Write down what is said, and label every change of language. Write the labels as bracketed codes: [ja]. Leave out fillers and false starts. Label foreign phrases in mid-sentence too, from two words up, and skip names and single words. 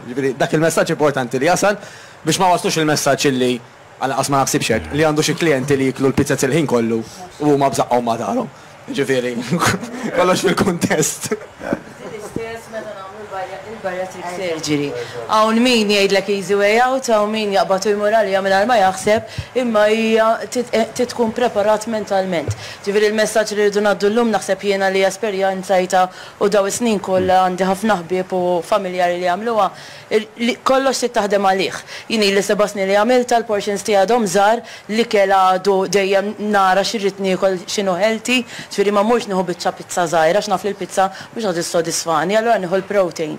[mt] Ġifieri dak il-messaġġ importanti li jasal biex ma waslux il-messaġġ illi għal ma naħsibx hekk li għandu xi klijenti li jiklu l-pizza il-ħin kollu u huma bżaqqhom ma darhom. Ġifieri kollox fil-kuntest. [en] Bariatric surgery. [mt] Hawn min jgħidlek [en] easy way out, [mt] hawn min jaqbad u jmur għalija mingħajr ma jaħseb, imma hija tkun preparat mentalment. Ġifieri il-messaġġ li rridu ngħaddu llum naħseb jiena li esperjenzajta u daw is-snin kollha għandi ħafna ħbieb u familjari li għamluha, kollox trid taħdem għalih. Jien li 7 snin li għamilta l-portions tiegħi għadhom żgħar li kellha għadu dejjem nara x'irrid niekol x'inhu healthy, ġifieri ma mmurx nieħu biċċa pizza żgħira għax naf li l-pizza mhux ħadd tissodisfani, allura nieħu l-protein.